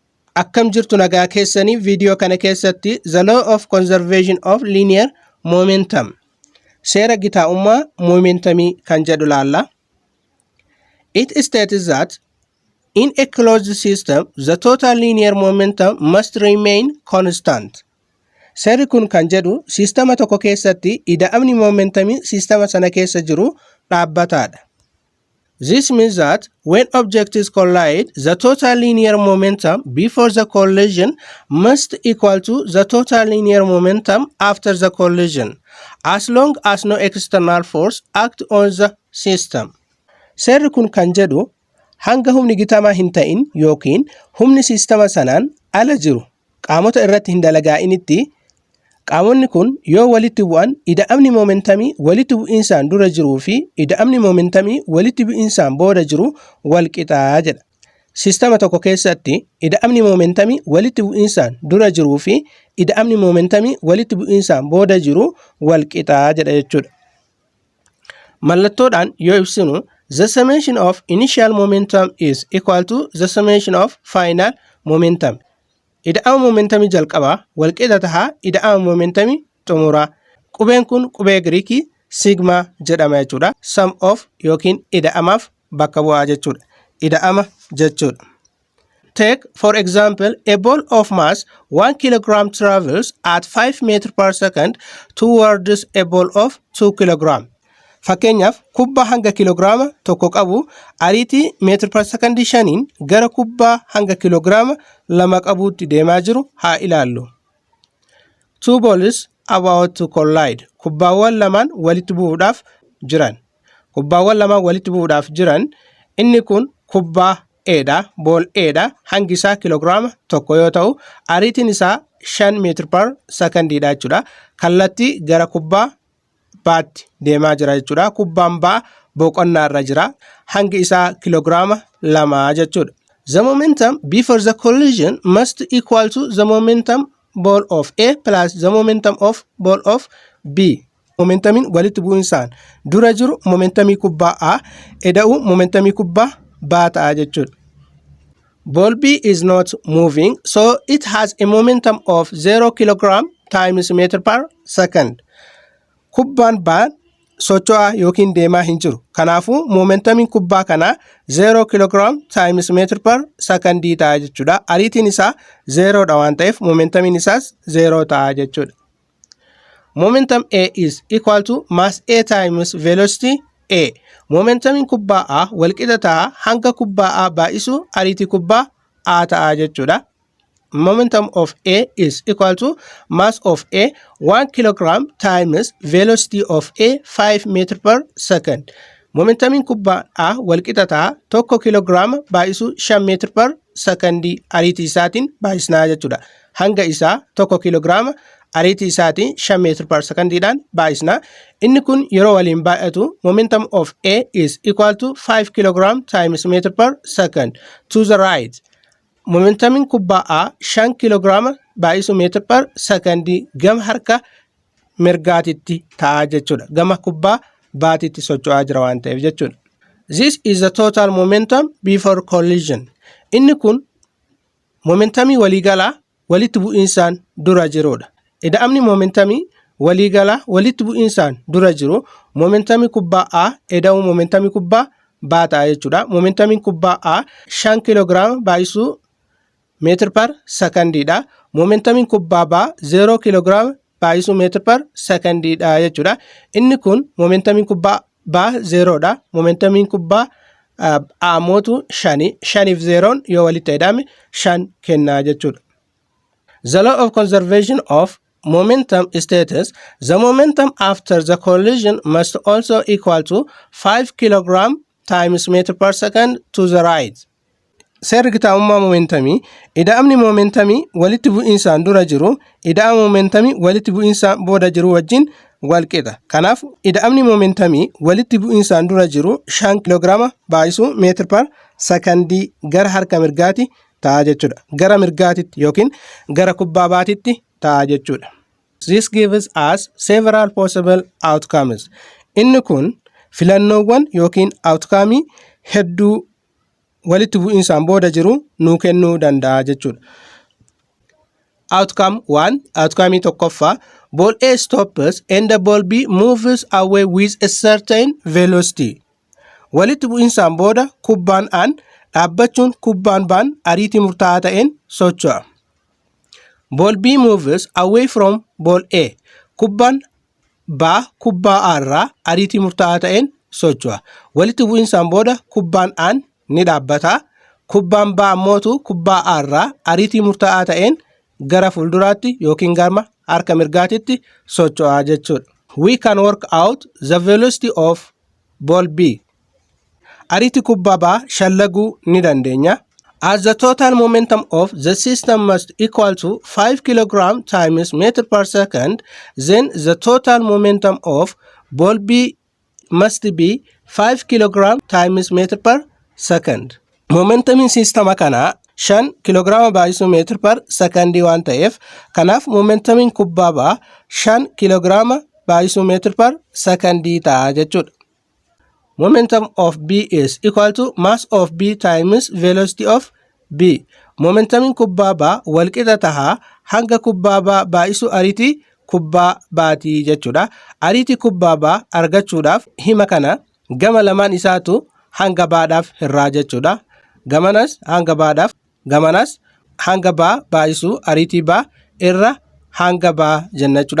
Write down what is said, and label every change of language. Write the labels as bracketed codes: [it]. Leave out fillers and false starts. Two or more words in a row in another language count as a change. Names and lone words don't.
[om] Akkam jirtu nagaa keessanii video kana keessatti [en] the law of conservation of linear momentum [om] seera gitaa'ummaa momentumii kan jedhu laalla. [en] It states that in a closed system the total linear momentum must remain constant. [om] Seerri kun kan jedhu sistema tokko keessatti ida'amni momentumii sistema sana keessa jiru dhaabbataadha. [en] This means that when objects collide, the total linear momentum before the collision must equal to the total linear momentum after the collision, as long as no external force acts on the system. [om] Seerri kun kan jedhu hanga humni gitamaa hin ta'in yookiin humni sistema sanaan ala jiru qaamota irratti hin dalagaa'initti qaamonni kun yoo walitti bu'an ida'amni momentumii walitti bu'insaan dura jiruu fi ida'amni momentumii walitti bu'insaan booda jiru wal qixaa jedha. Sistema tokko keessatti ida'amni momentumii walitti bu'insaan dura jiruu fi ida'amni momentumii walitti bu'insaan booda jiru wal qixaa jedha jechuudha. Mallattoodhaan yoo ibsinu [en] the summation of initial momentum is equal to the summation of final momentum. [om] Ida'ama momentumii jalqabaa wal qixa tahaa ida'ama momentumii xumuraa. Qubeen kun qubee Giriikii sigma jedhama jechuudha. [en] Sum of [om] yookiin ida'amaaf bakka bu'aa jechuudha. Ida'ama jechuudha. [en] Take for example a ball of mass 1 kilogram travels at 5 meters per second towards a ball of 2 kilogram. [om] Fakkeenyaaf kubbaa hanga kiloogiraama tokko qabu ariitii meetir per sekondii 5 gara kubbaa hanga kiloogiraama 2 qabuutti deemaa jiru haa ilaallu. [en] Two balls about to collide. [om] Kubbaawwan lamaan walitti bu'uudhaaf jiran. Kubbaawwan lamaan walitti bu'uudhaaf jiran inni kun kubbaa Eedha, bool Eedha hangi isaa kiloogiraama tokko yoo ta'u ariitiin isaa 5 meetir per sekondiidha jechuudha. Kallattii gara kubbaa baatti deemaa jira jechuudha. Kubbaan baa boqonnaa irra jira. Hangi isaa kiloogiraama 2 jechuudha. [en] The momentum before the collision must equal to the momentum ball of A plus the momentum of ball of B. [om] Momentumiin walitti bu'insaan dura jiru momentumii kubbaa A eda'u momentumii kubbaa B ta'a jechuudha. [en] Ball B is not moving, so it has a momentum of 0 kilogram times meter per second. [om] Kubbaan baa socho'aa yookiin deemaa hin jiru. Kanaafuu momentumiin kubbaa kanaa 0 [en] kilogram times meter per second [om] ta'a jechuudha. Ariitiin isaa 0 dha waan ta'eef momentumiin isaas 0 ta'a jechuudha. [en] Momentum A is equal to mass A times velocity A. [om] Momentumiin kubbaa A walqixa ta'a hanga kubbaa A baay'isu ariitii kubbaa A ta'a jechuudha. [en] Momentum of A is equal to mass of A 1 kilogram times velocity of A 5 meter per second. [om] Momentumiin kubbaa A walqixa ta'a 1 kilogram baay'isu 5 [en] meter per second [om] ariitii isaatiin baay'isnaa jechuudha. Hanga isaa 1 kilogram ariitii isaatiin 5 [en] meter per [om] secondiidhaan baay'isnaa. Inni kun yeroo waliin baay'atu [en] momentum of A is equal to 5 kilogram times meter per second to the right. [om] Momentumiin kubbaa A 5 kilograama baay'isu meetir per sekondii gama harka mirgaatitti ta'a jechuudha. Gama kubbaa baatitti socho'aa jira waan ta'eef jechuudha. [en] This is the total momentum before collision. [om] Inni kun momentumii waliigalaa walitti bu'insaan dura jirudha. Ida'amni momentumii waliigalaa walitti bu'insaan dura jiru momentumii kubbaa A eda'u momentumii kubbaa B ta'a jechuudha. Momentumiin kubbaa A 5 kilograama baay'isu meetir per sekondiidha. Momentumiin kubbaa B 0 kilograama baay'isu meetir per sekondiidha jechuudha. Inni kun momentumiin kubbaa B 0 dha. Momentumiin kubbaa A mootu 5 5 fi 0 yoo walitti hidhame 5 kennaa jechuudha. [en] The law of conservation of momentum states the momentum after the collision must also equal to 5 kilogram times meter per second to the right. [om] Seerri gitaa'ummaa momentumii ida'amni momentumii walitti bu'insaan dura jiru ida'ama momentumii walitti bu'insaan booda jiru wajjin wal qixa. Kanaaf ida'amni momentumii walitti bu'insaan dura jiru 5 kilograama baay'isu meetir per sekondii gara harka mirgaatti ta'a jechuudha. Gara mirgaatitti yookiin gara kubbaa baatitti ta'a jechuudha. [en] This gives us several possible outcomes. [om] Inni kun filannoowwan yookiin outcome hedduu walitti bu'insaan booda jiru nuu kennuu danda'a jechuudha. Outcome 1, outcome tokkoffaa, [en] ball A stops and the ball B moves away with a certain velocity. [om] Walitti bu'insaan booda kubbaan A dhaabbachuun kubbaan B ariitii murtaa'aa ta'een socho'a. [en] Ball B moves away from ball A. [om] Kubbaan B kubbaa A irraa ariitii murtaa'aa ta'een socho'a. Walitti bu'insaan booda kubbaan A ni dhaabbata. Kubbaan B ammootu kubbaa A irraa ariitii murtaa'aa ta'een gara fuulduraatti yookiin gara harka mirgaatitti socho'aa jechuudha. [en] We can work out the velocity of ball B. [om] Ariitii kubbaa B shallaguu ni dandeenya. [en] As the total momentum of the system must equal to 5 kg times meter per second, then the total momentum of ball B must be 5 kg times meter per second. [om] Momentumin sistema kana 5 kg baay'isu [en] meter per second [om] waan ta'eef, kanaaf momentumin kubbaa B 5 kg baay'isu [en] meter per second [om] ta'a jechuudha. [en] Momentum of B is equal to mass of B times velocity of B. [om] Momentumin kubbaa B walqixa taha hanga kubbaa B baay'isu ariitii kubbaa B'tii jechuudha. Ariitii kubbaa B argachuudhaaf hima kana gama lamaan isaatu hanga B'dhaaf hirraa jechuudha. Gamanas hanga B'dhaaf, gamanas hanga B baay'isu ariitii B irra hanga B jenna jechuudha.